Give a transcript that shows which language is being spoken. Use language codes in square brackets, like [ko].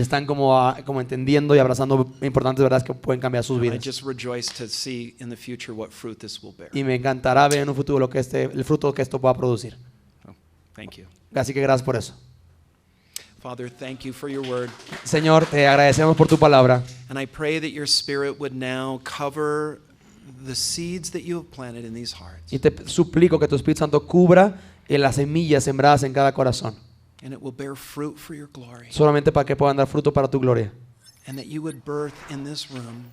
[es] están como entendiendo y abrazando importantes verdades que pueden cambiar sus [en] And I [es] vidas. [en] just rejoice to see in the future what fruit this will bear. [es] Y me encantará ver en un futuro el fruto que esto pueda producir. [en] So, thank you. [es] Así que gracias por eso. [en] Father, thank you for your word. [es] Señor, te agradecemos por tu palabra. [en] And I pray that your spirit would now cover the seeds that you have planted in these hearts. [es] Y te suplico que tu Espíritu Santo cubra las semillas sembradas en cada corazón. [en] And it will bear fruit for your glory. [es] Solamente para que puedan dar fruto para tu gloria. [en] And that you would birth in this room